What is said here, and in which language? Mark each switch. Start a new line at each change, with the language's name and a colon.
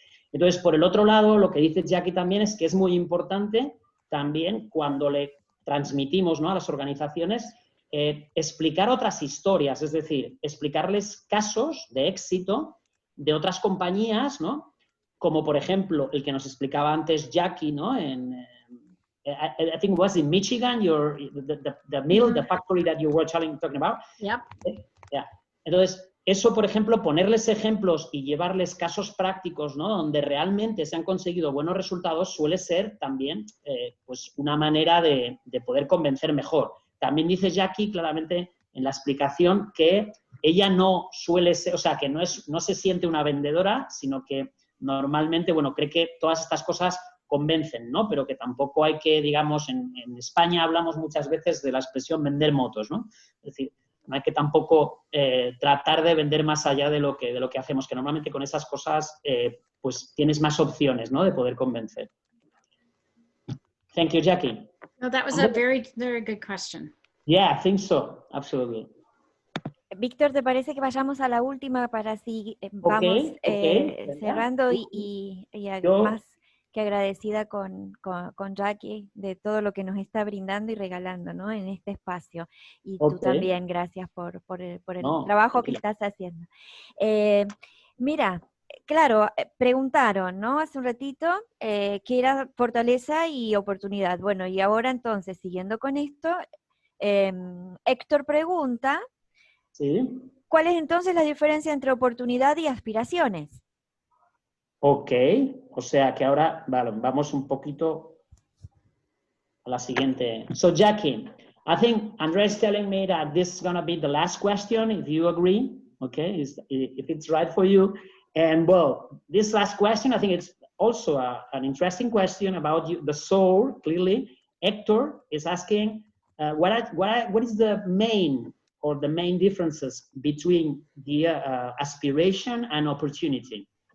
Spanish: Entonces, por el otro lado, lo que dice Jackie también es que es muy importante también cuando le transmitimos, ¿no?, a las organizaciones explicar otras historias, es decir, explicarles casos de éxito de otras compañías, ¿no? Como por ejemplo el que nos explicaba antes Jackie, ¿no?
English: I think it was in Michigan, the mill, the factory that you were talking about. Yep. Yeah.
Spanish: Entonces, eso, por ejemplo, ponerles ejemplos y llevarles casos prácticos, ¿no?, donde realmente se han conseguido buenos resultados, suele ser también pues una manera de poder convencer mejor. También dice Jackie claramente en la explicación que ella no suele ser, o sea, que no se siente una vendedora, sino que normalmente, cree que todas estas cosas convencen, ¿no? Pero que tampoco hay que, digamos, en España hablamos muchas veces de la expresión vender motos, ¿no? Es decir, no hay que tampoco tratar de vender más allá de lo que hacemos, que normalmente con esas cosas pues tienes más opciones, ¿no?, de poder convencer.
English: Thank you, Jackie. No, that was a very, very good question. Yeah, I think so. Absolutely.
Spanish: Víctor, ¿te parece que vayamos a la última para así vamos cerrando y más que agradecida con Jackie de todo lo que nos está brindando y regalando, ¿no?, en este espacio. Y tú también, gracias por el trabajo que estás haciendo. Mira, claro, preguntaron, ¿no?, hace un ratito qué era fortaleza y oportunidad. Bueno, y ahora entonces, siguiendo con esto, Héctor pregunta, ¿sí?, ¿cuál es entonces la diferencia entre oportunidad y aspiraciones? Ok, o sea que ahora, vamos un poquito a la siguiente.
English: So Jackie, I think Andrea is telling me that this is going to be the last question, if you agree, okay, if it's right for you. And well, this last question, I think it's also an interesting question about the soul, clearly. Hector is asking, what is the main differences between the aspiration and opportunity?